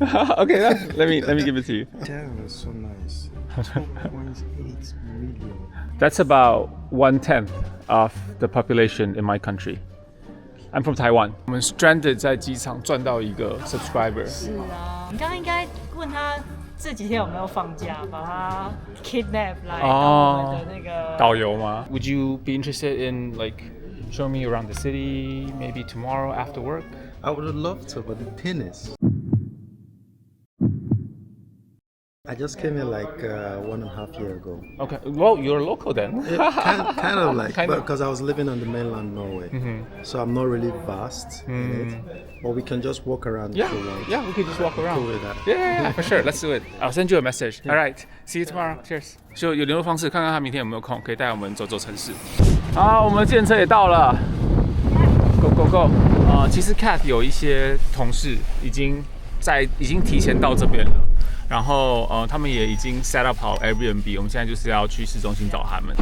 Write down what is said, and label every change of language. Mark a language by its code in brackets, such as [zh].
[en] Okay, let me give it to you. Damn, that's so nice. 2.8 million. That's about 1/10 of the population in my country. I'm from Taiwan. [zh] 我们 stranded 在机场赚到一个 subscriber。是啊，你刚刚应该问他这几天有没有放假，把他 kidnap 来当我们的那个导游吗？ [en] Would you be interested in like show me around the city, maybe tomorrow after work? I would love to, but the thing is, I just came here like 1.5 years ago. Okay, well, you're local then. Kind of like, Kind of. because I was living on the mainland Norway, so I'm not really vast in it. But we can just walk around Yeah, if you want. yeah, we could just walk around. Cool with that. Yeah, for sure. Let's do it. I'll send you a message. All right, see you tomorrow. Cheers. [zh] 就有联络方式，看看他明天有没有空，可以带我们走走城市。好，我们的电车也到了。 [en] Go go go！ [zh] 其实 Cat 有一些同事已经提前到这边了。然后他们也已经 set up 好 Airbnb， 我们现在就是要去市中心找他们。